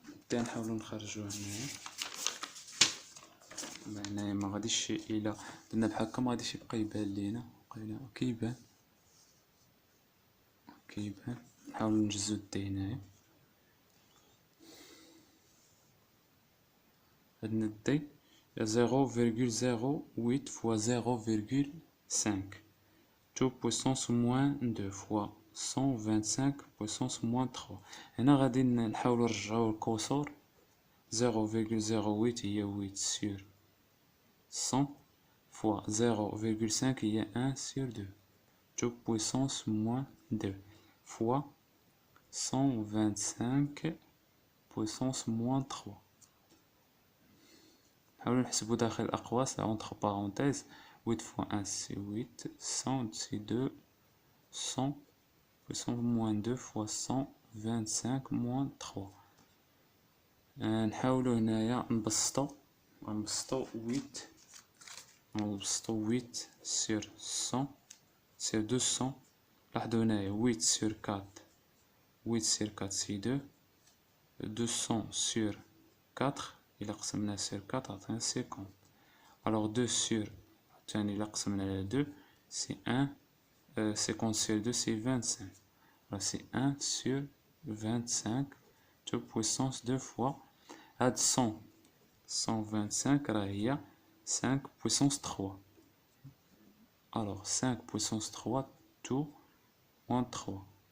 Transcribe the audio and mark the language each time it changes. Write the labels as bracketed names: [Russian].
[Arabic] التي نحاولو نخرجوه هنايا. هنايا ما غاديش الى درنا بحال هكا ما غاديش يبقى يبان لينا. كيبان نحاولو نجزو التي هنايا. عندنا التي [French] 0,08 fois 0,5 2 puissance moins 2 fois 125 puissance moins 3. [Arabic] هنا غادي نحاولو نرجعو الكسور. [French] 0,08 [Arabic] هي [French] 8 sur 100 fois 0,5 هي 1 sur 2 2 puissance moins 2 fois 125 puissance moins 3. [Arabic] نحاولو نحسبو داخل الأقواس [French] entre parenthèses. 8 fois 1 c'est 8, 100 c'est 2, 100 puissance moins 2 fois 125 moins 3. [Arabic] نحاولو هنايا نبسطو [French] 8 sur 100 c'est 200. [Arabic] لاحظوا هنايا [French] 8 sur 4 c'est 2. 200 sur 4 [Arabic] إلا قسمناه [French] sur 4 [Arabic] عطينا [French] 50. alors 2 sur [Arabic] الثاني إلا قسمنا على [French] 2 c'est 1. 50 sur 2 c'est 25. alors c'est 1 sur 25 2 puissance 2 fois [Arabic] هاد [French] 125 [Arabic] راه هي [French] 5 puissance 3. alors 5 puissance 3 2 moins 3.